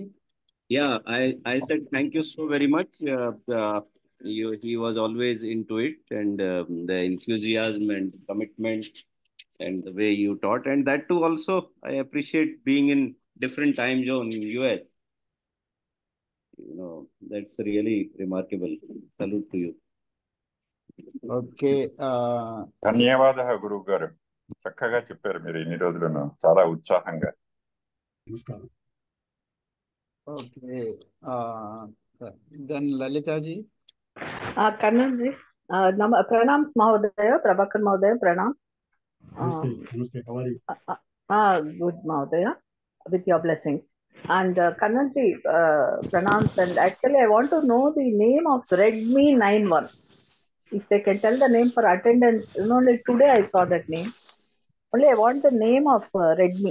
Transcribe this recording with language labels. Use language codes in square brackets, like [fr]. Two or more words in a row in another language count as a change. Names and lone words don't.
[en] Yeah, I said thank you so very much. He was always into it, and the enthusiasm and commitment and the way you taught, and that too also I appreciate being in different time zone in US. You know, that's really remarkable. Salute to you. Okay. [te] ధన్యవాదాలు గురువు గారు. చక్కగా చెప్పారు మీరు ఇన్ని రోజులను చాలా ఉత్సాహంగా. నమస్కారం. [en] Okay. Then Lalita ji. Kannan ji. [hi] प्रणाम महोदय, प्रभाकर महोदय, प्रणाम. [en] Namaste. How are you? Good Mahodaya, with your blessings. And Kannan ji, pranams. And actually, I want to know the name of Redmi 91. If they can tell the name for attendance. You know, like today I saw that name. Only I want the name of Redmi.